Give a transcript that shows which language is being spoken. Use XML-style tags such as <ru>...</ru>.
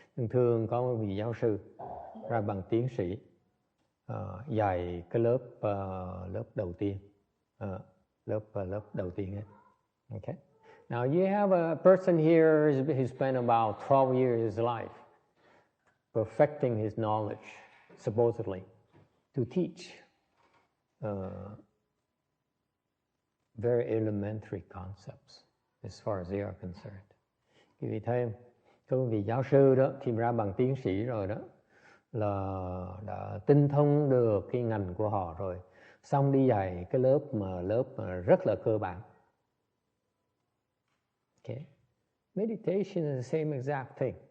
<vi>Thường có một vị giáo sư ra bằng tiến sĩ dạy cái lớp đầu tiên, lớp đầu tiên ấy.</vi> <en>Okay. Now you have a person here who spent about 12 years of his life perfecting his knowledge, supposedly, to teach very elementary concepts as far as they are concerned.</en> <vi>Quý vị thấy không? Cái vị giáo sư đó khi ra bằng tiến sĩ rồi đó là đã tinh thông được cái ngành của họ rồi, xong đi dạy cái lớp mà rất là cơ bản.</vi> <en>Okay. Meditation is the same exact thing.</en>